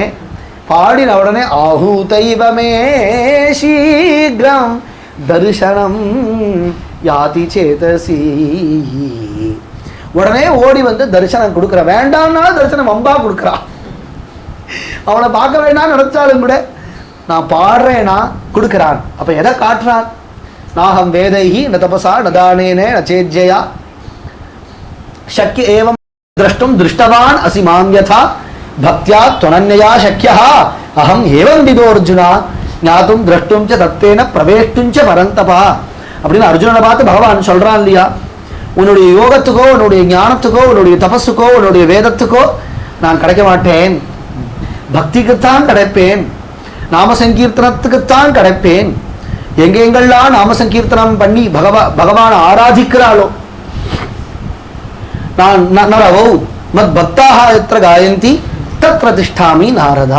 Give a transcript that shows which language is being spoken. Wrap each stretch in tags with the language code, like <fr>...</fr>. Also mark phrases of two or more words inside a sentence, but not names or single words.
<ta>பாடின உடனே</ta> <sa>आहूतैवमे शीघ्रं दर्शनं याति चेतसि,</sa> <ta>உடனே ஓடி வந்து தரிசனம் கொடுக்குற. வேண்டாம்னா தரிசனம் வம்பா கொடுக்குறா. அவனை பார்க்க வேண்டாம் நினைச்சாலும் கூட நான் பாடுறேன்னா கொடுக்குறான். அப்ப எதை காட்டுறான்?</ta> <sa>नाहं वेदैः न तपसा न दानेन न चेज्यया शक्य एवं द्रष्टुम दृष्टवान असि मां यथा भक्त्या त्वनन्यया शक्यः अहम एवं विदो अर्जुना ज्ञातुम द्रष्टुम च तत्तेन प्रवेष्टुम च परन्तपा</sa> <ta>அப்படின்னு அர்ஜுனனை பார்த்து பகவான் சொல்றான் இல்லையா, உன்னுடைய யோகத்துக்கோ உன்னுடைய ஞானத்துக்கோ உன்னுடைய தபஸுக்கோ உன்னுடைய வேதத்துக்கோ நான் கிடைக்க மாட்டேன், பக்திக்குத்தான் கிடைப்பேன், நாம சங்கீர்த்தனத்துக்குத்தான் கிடைப்பேன். எங்கெங்கெல்லாம் நாம சங்கீர்த்தனம் பண்ணி பகவான் ஆராதிக்கிறாளோ,</ta> <sa>नरवो मत् भक्ताः यत्र गायन्ति तत्र तिष्ठामि नारद.</sa>